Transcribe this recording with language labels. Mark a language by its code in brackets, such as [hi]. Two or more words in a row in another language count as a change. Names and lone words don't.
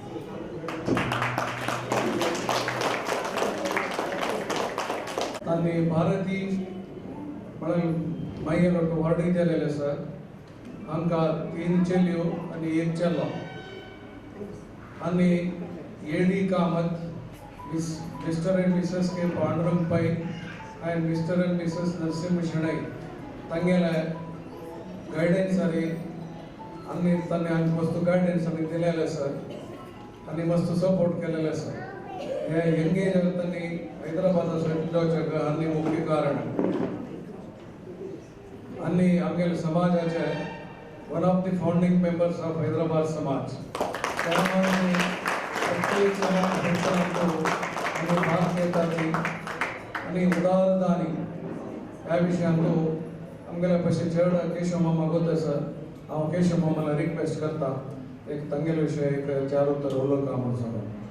[kok] आनी भारती म्हणून मागीर वाडीक जालेले आसा हांकां 3 चलयो आनी 1 चलो आनी एडी कामत [en] Mister and Mrs [kok] के पांडुरंग पै [en] and Mister and Mrs [kok] नरसिंह शेणै तांगेले गायडन्स आनी तांणी हांकां मस्त गायडन्स आनी दिलेले आसा आनी मस्त सपोर्ट केलेले आसा हे यंगेज तांणी हैदराबाद जावचे आनी मुख्य कारण आनी आमगे समाजाचे [en] one of the founding members of [kok] हैदराबाद समाज प्रत्येक समाज भाग घेतात आनी उदारदानी ह्या विशयांतू आमगेल्या पयशे चड केशव मामा गोत आसा हांव केशव मामाला रिक्वेस्ट करता एक तांगेले विशय एक 4 उत्तर उलोवपाक म्हणून सांगून